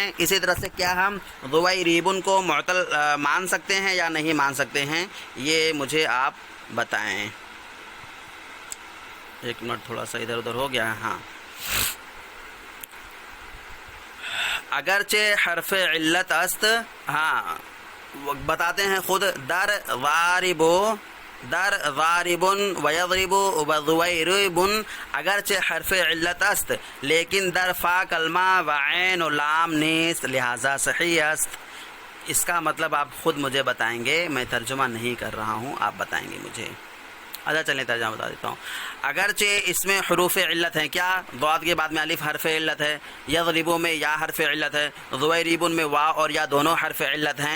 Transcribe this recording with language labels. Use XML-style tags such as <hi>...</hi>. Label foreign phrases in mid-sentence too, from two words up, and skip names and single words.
<ur>اسی طرح سے کیا ہم ضویریبن کو معتل مان سکتے ہیں یا نہیں مان سکتے ہیں؟ یہ مجھے آپ بتائیں۔ ایک منٹ، تھوڑا سا ادھر ادھر ہو گیا۔</ur> <fa>ہاں، اگرچہ حرف علت است،</fa> <ur>ہاں بتاتے ہیں خود،</ur> <fa>در ضاربو، در ضاربن و یضرب و ضویربن، اگرچہ حرف علت است لیکن در فا کلمہ و عین و لام نیست، لہذا صحیح است۔</fa> <ur>اس کا مطلب آپ خود مجھے بتائیں گے، میں ترجمہ نہیں کر رہا ہوں، آپ بتائیں گے مجھے۔ اچھا چلیں ترجمہ بتا دیتا ہوں۔ اگرچہ اس میں حروف علت ہیں، کیا؟ ضاد کے بعد میں الف حرف علت ہے، یضربو میں یا حرف علت ہے، ضویریبن میں وا اور یا دونوں حرف علت ہیں۔</ur>